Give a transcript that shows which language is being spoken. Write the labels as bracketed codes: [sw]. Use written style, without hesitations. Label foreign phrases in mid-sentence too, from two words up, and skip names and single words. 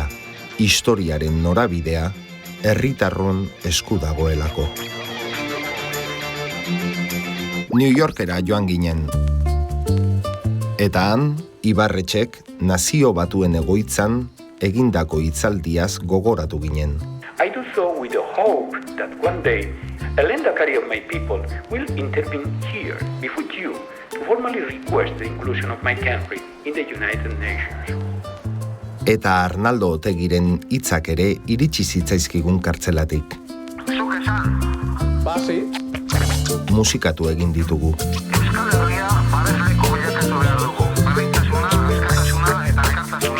[eu] Historiaren norabidea herritarron esku dagoelako. New Yorkera joan ginen. Eta han, Ibarretxek nazio batuen egoitzan egindako hitzaldiaz gogoratu ginen. [en] I do so with the hope that one day a lehendakari of my people will intervene here before you to formally request the inclusion of my country in the United Nations. [eu] Eta Arnaldo Otegiren hitzak ere iritsi zitzaizkigun kartzelatik. Zuk esan. Basi. Musikatu egin ditugu. Euskal Herria babesleko bilakatu behar dugu. Berdintasuna, askatasuna eta elkartasuna.